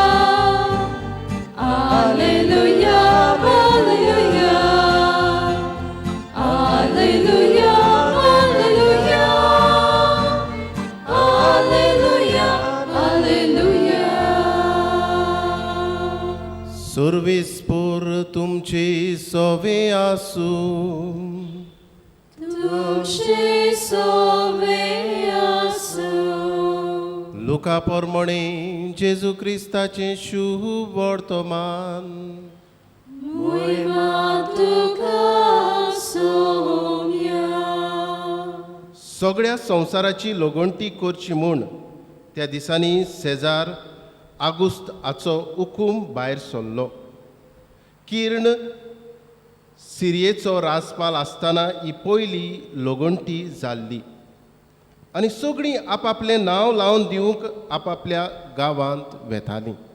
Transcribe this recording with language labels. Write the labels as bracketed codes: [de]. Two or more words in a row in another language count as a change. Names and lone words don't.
[la] Alleluia, alleluia. Alleluia, alleluia. Alleluia, alleluia. [kok] सर्वेस्पर तुमचे सोवे आसूं. तुमचे सोवे आसूं. लुका पोरमणे जेजू क्रिस्ताचें शुभ वर्तमान. Moima tuka soumya. सगळ्या संवसाराची लोगणटी करची म्हूण त्या दिसांनी सेजार आगुस्त हाचो हुकूम भायर सरलो. किर्ण सिरियेचो राजपाल आसतना ही पयली लोगणटी जाल्ली आनी सगळीं आपआपलें नांव लावन दिवंक आपआपल्या गांवांत वेतालीं.